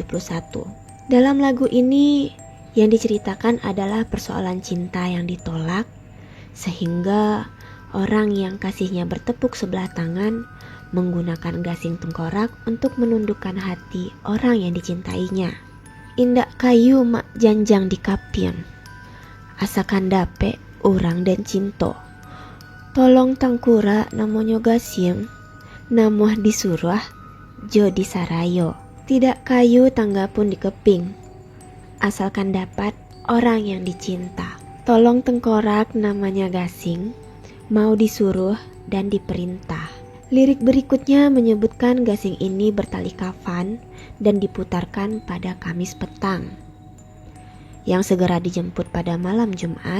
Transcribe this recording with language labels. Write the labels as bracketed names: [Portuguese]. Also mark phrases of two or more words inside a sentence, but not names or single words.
[Indonesian] Dalam lagu ini yang diceritakan adalah persoalan cinta yang ditolak, sehingga orang yang kasihnya bertepuk sebelah tangan menggunakan gasing tengkorak untuk menundukkan hati orang yang dicintainya. [Minangkabau] Indak kayu mak janjang di kapien, asakan dape orang dan cinto. Tolong tangkura namanya gasing, namuh disuruh jo disarayo. [Indonesian] Tidak kayu tangga pun dikeping, asalkan dapat orang yang dicinta. Tolong tengkorak namanya gasing, mau disuruh dan diperintah. Lirik berikutnya menyebutkan gasing ini bertali kafan dan diputarkan pada Kamis petang, yang segera dijemput pada malam Jumat.